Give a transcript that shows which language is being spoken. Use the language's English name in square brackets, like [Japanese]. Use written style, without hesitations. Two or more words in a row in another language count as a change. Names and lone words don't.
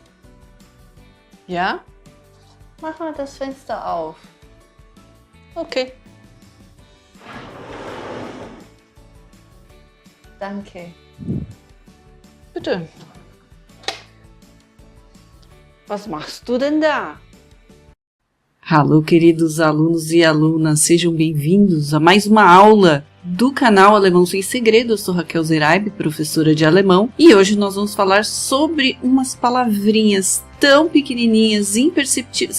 [German] Ja? Mach mal das Fenster auf. Okay. Danke. Bitte. Was machst du denn da? [Portuguese] Alô, queridos alunos e alunas, sejam bem-vindos a mais uma aula do canal Alemão Sem Segredo. Eu sou Raquel Zeraib, professora de alemão, e hoje nós vamos falar sobre umas palavrinhas tão pequenininhas, imperceptíveis.